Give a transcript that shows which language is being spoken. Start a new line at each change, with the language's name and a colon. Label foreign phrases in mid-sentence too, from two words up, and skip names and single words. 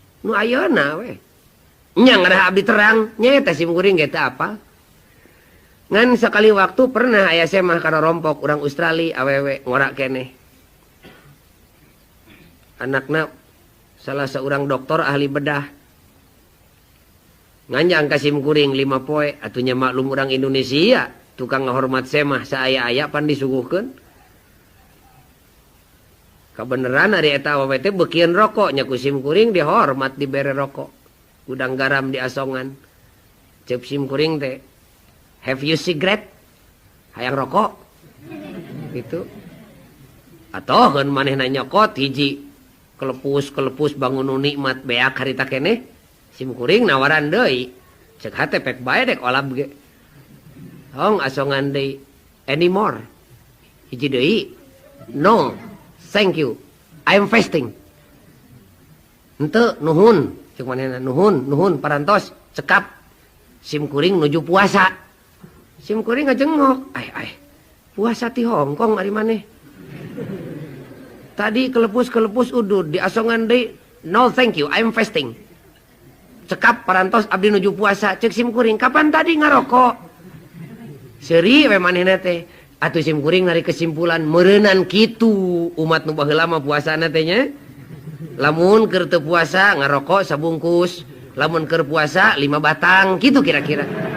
Sundanese: nu ayeuna we nya ngarah abdi terang nya eta simkuring ge teu apal ngan sekali waktu pernah aya semah kana rompok urang Australia awewe ngora keneh anakna
Indonesian: salah seorang
Sundanese: dokter ahli bedah nganjang ka simkuring 5 poe atunya maklum urang Indonesia tukang ngahormat semah saaya-aya pan disuguhkeun kabeneran ari eta awewe teh beukieun rokok nya ku simkuring dihormat dibere rokok udang garam di asongan ceuk simkuring teh
English: have you cigarette
Sundanese: hayang rokok gitu atoheun manehna nyokot hiji kelepus bangun nikmat beak harita keneh simkuring nawaran deui ceuk hate pek bae dek olab ge hong asongan deui anymore hiji deui
English: no thank you I'm fasting
Sundanese: henteu nuhun ceuk manehna nuhun parantos cekap simkuring nuju puasa simkuring ngajengok ai puasa ti Hongkong ari maneh tadi kelepus udud di asongan deui
English: no thank you I'm fasting
Sundanese: cekap parantos abdi nuju puasa ceuk simkuring kapan tadi ngarokok seuri we manehna teh atuh simkuring nari kesimpulan meureunan kitu umat nu baheula mah puasana teh nya lamun keur teu puasa ngarokok sabungkus lamun keur puasa 5 batang gitu kira-kira